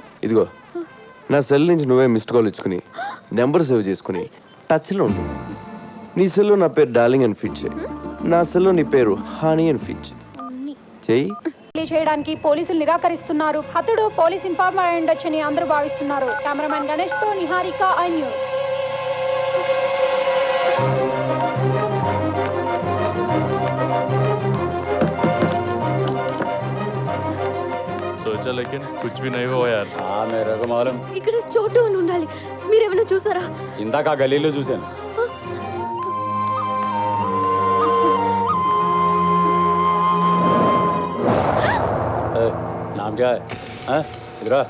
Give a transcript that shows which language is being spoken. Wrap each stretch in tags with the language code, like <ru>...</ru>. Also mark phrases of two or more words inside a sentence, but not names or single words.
<te>ఇదిగో, నా సెల్ నుంచి నువ్వే</te> <en>missed call</en> <te>ఇచ్చుకుని నెంబర్ సేవ్ చేసుకుని టచ్లో ఉండు. నీ సెల్లో నా పేరు డార్లింగ్ అని ఫిట్ చేయి, నా సెల్లో నీ పేరు హనీ అని ఫిట్ చెయ్యి. చేయడానికి పోలీసులు నిరాకరిస్తున్నారు. హతుడు పోలీస్ ఇన్ఫార్మర్ అయి ఉండొచ్చని అందరూ భావిస్తున్నారు. కెమెరామెన్ గణేష్ తో నిహారిక, ఐ న్యూస్.</te> <hi>सोचा लेकिन कुछ भी नहीं हुआ यार. हाँ मेरे को मालूम.</hi> <te>ఇక్కడ చోటు అని ఉండాలి. మీరేమైనా చూసారా? ఇందాక గలీలో చూశాను.</te> <hi>नाम क्या है? हाँ? इधर आ.</hi>